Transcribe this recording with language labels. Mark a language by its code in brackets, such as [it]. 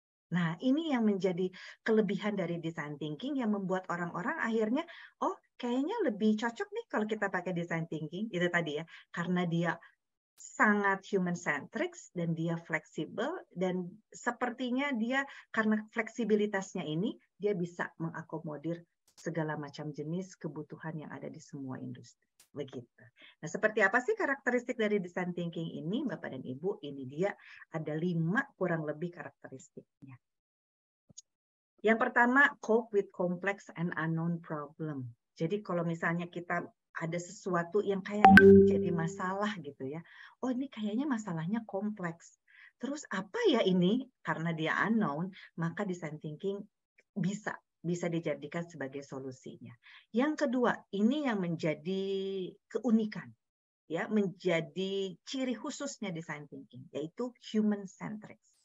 [id] Nah, ini yang menjadi kelebihan dari design thinking yang membuat orang-orang akhirnya, oh kayaknya lebih cocok nih kalau kita pakai design thinking, itu tadi ya, karena dia sangat human-centric dan dia fleksibel, dan sepertinya dia karena fleksibilitasnya ini, dia bisa mengakomodir segala macam jenis kebutuhan yang ada di semua industri. Begitu. Nah, seperti apa sih karakteristik dari design thinking ini, Bapak dan Ibu? Ini dia ada 5 kurang lebih karakteristiknya. Yang pertama, [en] cope with complex and unknown problem. [id] Jadi kalau misalnya kita ada sesuatu yang kayaknya menjadi masalah gitu ya. Oh, ini kayaknya masalahnya kompleks. Terus apa ya ini? Karena dia unknown, maka design thinking bisa dijadikan sebagai solusinya. Yang kedua, ini yang menjadi keunikan, ya, menjadi ciri khususnya design thinking, yaitu human centric.